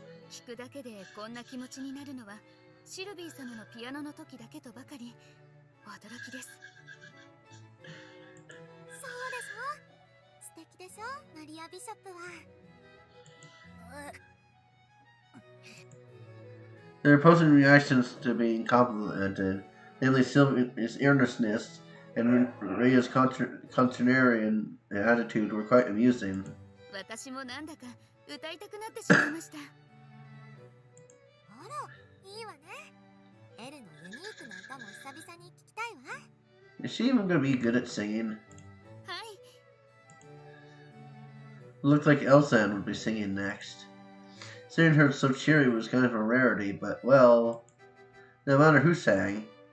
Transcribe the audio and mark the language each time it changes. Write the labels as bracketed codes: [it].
[ja] 聴くだけでこんな気持ちになるのはシルビー様のピアノの時だけとばかり驚きです。そうでしょ。素敵でしょ、マリア・ビショップは。 [en] Their opposing reactions to being complimented, namely Sylvia's earnestness and Ria's contrarian attitude, were quite amusing. [ja] 私もなんだか歌いたくなってしまいました。あら、いいわね。エルのユニークな歌も久々に聞きたいわ。 [en] Is she even gonna be good at singing? [ja] はい。 [en] It looked like Elsan would be singing next. Seeing her so cheery was kind of a rarity, but, well, no matter who sang.